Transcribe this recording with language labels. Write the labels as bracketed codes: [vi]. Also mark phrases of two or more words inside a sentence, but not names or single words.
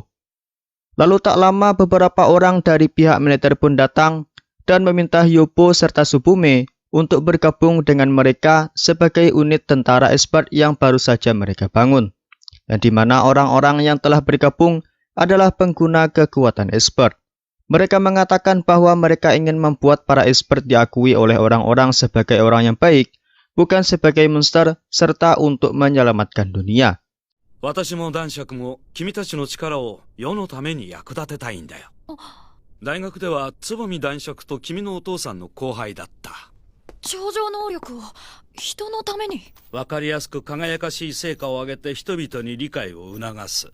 [id] Lalu tak lama beberapa orang dari pihak militer pun datang dan meminta Hyobo serta Subume untuk bergabung dengan mereka sebagai unit tentara Esper yang baru saja mereka bangun. Yang dimana orang-orang yang telah bergabung adalah pengguna kekuatan Esper. Mereka mengatakan bahwa mereka ingin membuat para expert diakui oleh orang-orang sebagai orang yang baik, bukan sebagai monster, serta untuk menyelamatkan dunia. [ja] 私も男爵も君たちの力を世のために役立てたいんだよ。大学ではつぼみ男爵と君のお父さんの後輩だった。超常能力を人のために。わかりやすく輝かしい成果を上げて人々に理解を促す。